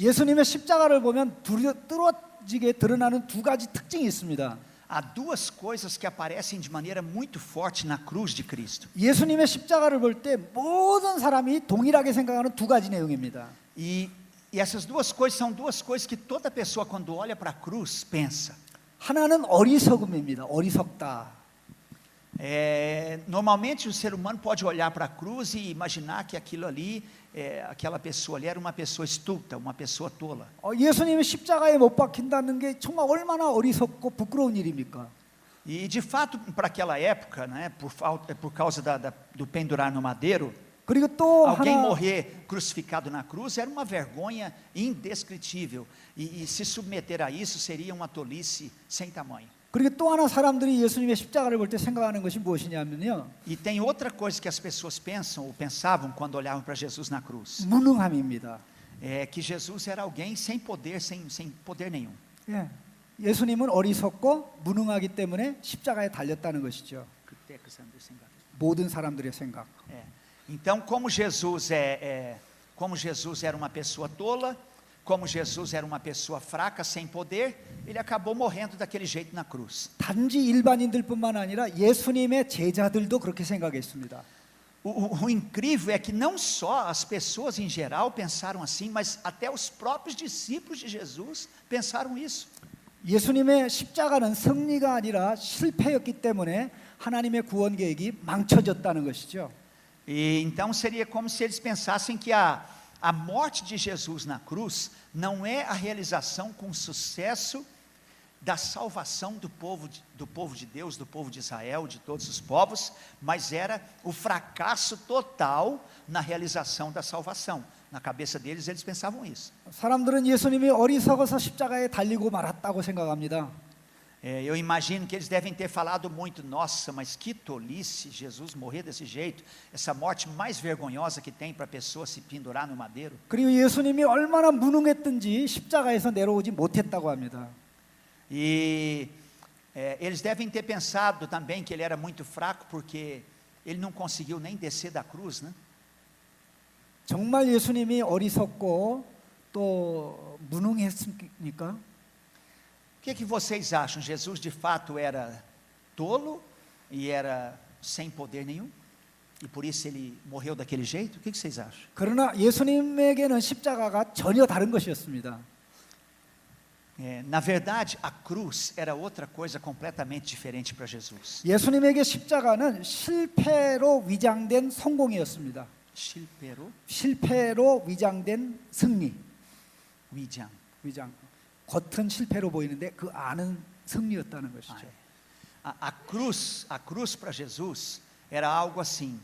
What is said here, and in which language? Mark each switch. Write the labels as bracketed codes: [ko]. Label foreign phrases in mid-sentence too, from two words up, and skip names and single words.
[ko] 예수님의 십자가를 보면 뚜렷지게 드러나는 두 가지 특징이 있습니다. [pt] Há duas coisas que aparecem de maneira muito forte na cruz de Cristo. [ko] 예수님의 십자가를 볼 때 모든 사람이 동일하게 생각하는 두 가지 내용입니다. [pt] E essas duas coisas são duas coisas que toda pessoa quando olha para a cruz pensa. [ko] 하나는 어리석음입니다. 어리석다. [pt] Normalmente o ser humano pode olhar para a cruz e imaginar que aquilo ali, aquela pessoa ali era uma pessoa estulta, uma pessoa tola. [ko] 예수님이 십자가에 못 박힌다는 게 정말 얼마나 어리석고 부끄러운 일입니까? [pt] E de fato, para aquela época, né, por causa do pendurar no madeiro, [ko] 그리고 또 [pt] alguém [ko] 하나 [pt] morrer crucificado na cruz era uma vergonha indescritível. E se submeter a isso seria uma tolice sem tamanho. [ko] 그리고 또 하나 사람들이 예수님의 십자가를 볼 때 생각하는 것이 무엇이냐면요. [pt] E tem outra coisa que as pessoas pensam ou pensavam quando olhavam para Jesus na cruz. [ko] 무능함입니다. [pt] É que Jesus era alguém sem poder, sem poder nenhum. [ko] 예. 예수님은 어리석고 무능하기 때문에 십자가에 달렸다는 것이죠. 모든 사람들의 생각. [pt] Então, como Jesus era uma pessoa tola, como Jesus era uma pessoa fraca, sem poder, ele acabou morrendo daquele jeito na cruz. [ko] 단지 일반인들뿐만 아니라 예수님의 제자들도 그렇게 생각했습니다. [pt] O incrível é que não só as pessoas em geral pensaram assim, mas até os próprios discípulos de Jesus pensaram isso. [ko] 예수님의 십자가는 승리가 아니라 실패였기 때문에 하나님의 구원 계획이 망쳐졌다는 것이죠. [pt] E então seria como se eles pensassem que a morte de Jesus na cruz não é a realização com sucesso da salvação do povo de Deus, do povo de Israel, de todos os povos, mas era o fracasso total na realização da salvação. Na cabeça deles, eles pensavam isso. [ko] 사람들은 예수님이 어리석어서 십자가에 달리고 말았다고 생각합니다. [pt] Eu imagino que eles devem ter falado muito, nossa, mas que tolice Jesus morrer desse jeito, essa morte mais vergonhosa que tem para a pessoa se pendurar no madeiro. [ko] 그리고 예수님이 얼마나 무능했든지 십자가에서 내려오지 못했다고 합니다. [pt] E eles devem ter pensado também que ele era muito fraco porque ele não conseguiu nem descer da cruz, né? [ko] 정말 예수님이 어리석고 또 무능했습니까? [pt] O que vocês acham? Jesus de fato era tolo e era sem poder nenhum? E por isso ele morreu daquele jeito? O que vocês acham? [ko] 그러나 예수님에게는 십자가가 전혀 다른 것이었습니다. [pt] Na verdade, a cruz era outra coisa completamente diferente para Jesus. [ko] 예수님에게 십자가는 실패로 위장된 성공이었습니다. 실패로 위장된 승리. 위장. 겉은 실패로 보이는데 그 안은 승리였다는 것이죠. [pt] A cruz para Jesus era algo assim.